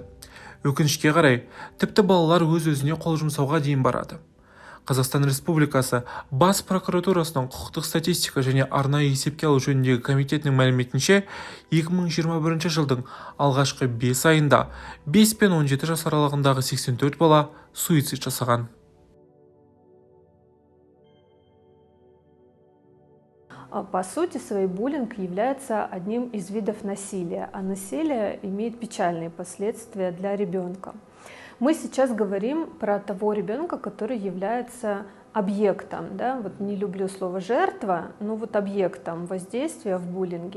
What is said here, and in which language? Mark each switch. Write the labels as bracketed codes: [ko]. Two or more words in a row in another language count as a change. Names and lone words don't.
[kk] Өкінішке қарай, тіпті балалар өз-өзіне қол жұмсауға дейін барады. Қазақстан Республикасы Бас прокуратурасының құқықтық статистика және арнайы есепке алу жөніндегі комитетінің мәліметінше, 2021 жылдың алғашқы 5 айында 5 пен 17 жас аралығындағы 84 бала суицид жасаған. [ru] По сути своей буллинг является одним из видов насилия, а насилие имеет печальные последствия для ребенка. Мы сейчас говорим про того ребенка, который является объектом, да, вот не люблю слово жертва, но вот объектом воздействия в буллинге.